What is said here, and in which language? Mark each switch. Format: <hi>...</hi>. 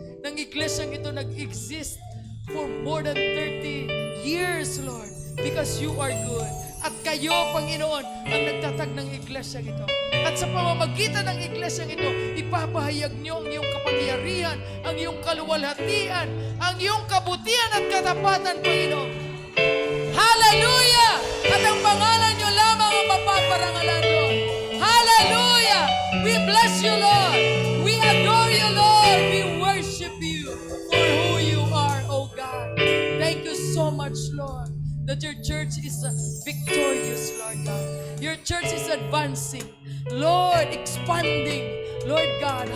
<tl>Nang iglesyang ito nag-exist</tl> <en>for more than 30 years, Lord. Because you are good.</en> <tl>At kayo, Panginoon, ang nagtatag ng iglesyang ito. At sa pamamagitan ng iglesyang ito, ipapahayag niyo ang iyong kapangyarihan, ang iyong kaluwalhatian, ang iyong kabutihan at katapatan, Panginoon. Hallelujah! At ang pangalan niyo lamang ang mapaparangalan, Lord.</tl> <en>Hallelujah! We bless you, Lord. We adore you, Lord. We worship you for who you are, oh God. Thank you so much, Lord, that your church is victorious, Lord God. Your church is advancing, Lord, expanding, Lord God.</en>